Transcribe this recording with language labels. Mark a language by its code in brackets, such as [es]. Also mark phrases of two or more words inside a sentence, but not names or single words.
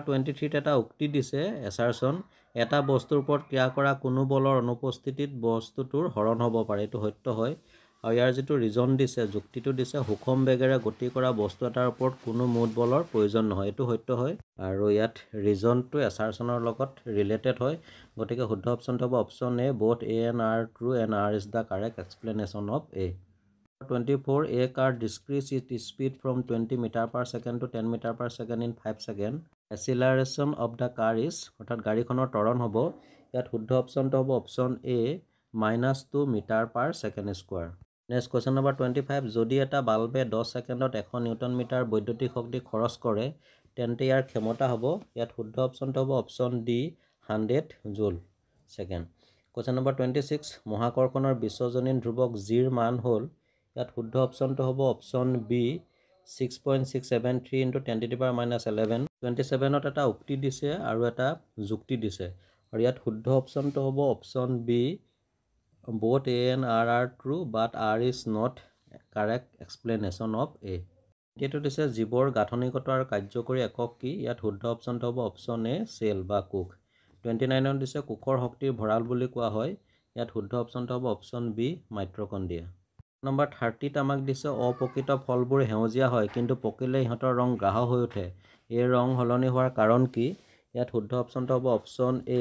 [as] 23 এটা উক্তি দিছে এছাৰচন এটা বস্তুৰ ওপৰত ক্ৰিয়া কৰা কোনো বলৰ অনুপস্থিতিত বস্তুটোৰ হৰণ হ'ব পাৰে এইটো সত্য হয় আৰু ইয়াৰ যিটো ৰিজন দিছে যুক্তিটো দিছে সুষম বেগেৰে গতি কৰা বস্তু এটাৰ ওপৰত কোনো মুঠ বলৰ প্ৰয়োজন নহয় এইটো সত্য হয় আৰু ইয়াত ৰিজনটো এছাৰচনৰ লগত ৰিলেটেড হয় গতিকে শুদ্ধ অপশ্যনটো হ'ব অপশ্যন এ [en] both A and R true and R is the correct explanation of A 24 a car decreases its speed from 20 meter per second to 10 meter per second in 5 seconds acceleration of the car is [as] অৰ্থাৎ গাড়ীখনৰ ত্বৰণ হ'ব ইয়াত শুদ্ধ অপশ্যনটো হ'ব অপশ্যন এ -2 [en] metre per second square next question number [as] 25 যদি এটা বাল্বে 10 ছেকেণ্ডত 100 [en] newton metre [as] বৈদ্যুতিক শক্তি খৰচ কৰে তেন্তে ইয়াৰ ক্ষমতা হ'ব ইয়াত শুদ্ধ অপশ্যনটো হ'ব অপশ্যন ডি 100 [en] joule second question number [as] 26 মহাকৰ্ষণৰ বিশ্বজনীন ধ্ৰুৱক জিৰ মান হ'ল ইয়াত শুদ্ধ অপশ্যনটো হ'ব অপশ্যন বি 6.673 × 10⁻11 27ত এটা উক্তি দিছে আৰু এটা যুক্তি দিছে আৰু ইয়াত শুদ্ধ অপশ্যনটো হ'ব অপশ্যন বি [en] both A and R are true but R is not correct explanation of A [as] এইটো দিছে জীৱৰ গাঁথনিগত আৰু কাৰ্যকৰী একক কি ইয়াত শুদ্ধ অপশ্যনটো হ'ব অপশ্যন এ চেল বা কোষ 29ত দিছে কোষৰ শক্তিৰ ভঁৰাল বুলি কোৱা হয় ইয়াত শুদ্ধ অপশ্যনটো হ'ব অপশ্যন বি মাইট্ৰকণ্ড্ৰিয়া নম্বৰ 30ত আমাক দিছে অপ্ৰকৃত ফলবোৰ সেউজীয়া হয় কিন্তু পকিলে ইহঁতৰ ৰং গ্ৰাহ হৈ উঠে এই ৰং সলনি হোৱাৰ কাৰণ কি ইয়াত শুদ্ধ অপশ্যনটো হ'ব অপশ্যন এ